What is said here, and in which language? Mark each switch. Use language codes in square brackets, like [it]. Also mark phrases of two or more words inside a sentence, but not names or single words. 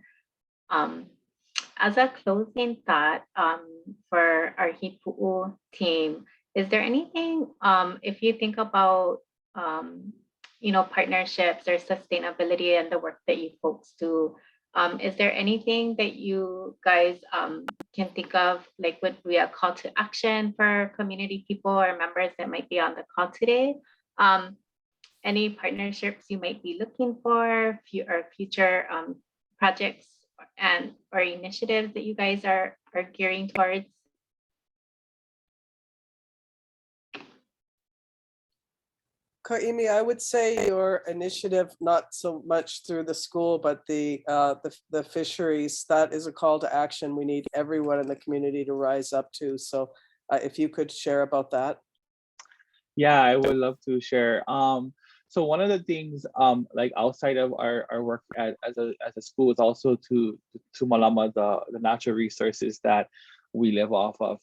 [en] As a closing thought for our Hīpuʻu team, is there anything, if you think about, you know, partnerships or sustainability and the work that you folks do, is there anything that you guys can think of, like would be a call to action for community people or members that might be on the call today? Any partnerships you might be looking for, or future projects and or initiatives that you guys are gearing towards? Kaʻū, I would say your initiative, not so much through the school, but the fisheries, that is a call to action we need everyone in the community to rise up to. So if you could share about that. Yeah, I would love to share. So one of the things, like outside of our work as a school, is also to malama the natural resources that we live off of.